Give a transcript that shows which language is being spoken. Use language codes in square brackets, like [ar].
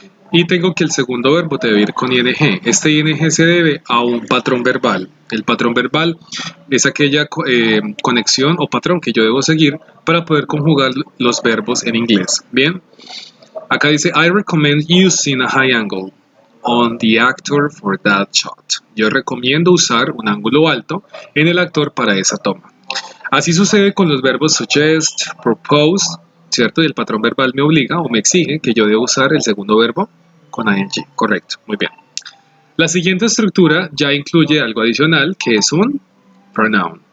[es] Y tengo que el segundo verbo debe ir con ing. Este ing se debe a un patrón verbal. El patrón verbal es aquella conexión o patrón que yo debo seguir para poder conjugar los verbos en inglés. Bien, acá dice [en] I recommend using a high angle. on the actor for that shot. [es] Yo recomiendo usar un ángulo alto en el actor para esa toma. Así sucede con los verbos suggest, propose, ¿cierto? Y el patrón verbal me obliga o me exige que yo deba usar el segundo verbo con ing. Correcto, muy bien. La siguiente estructura ya incluye algo adicional que es un pronoun.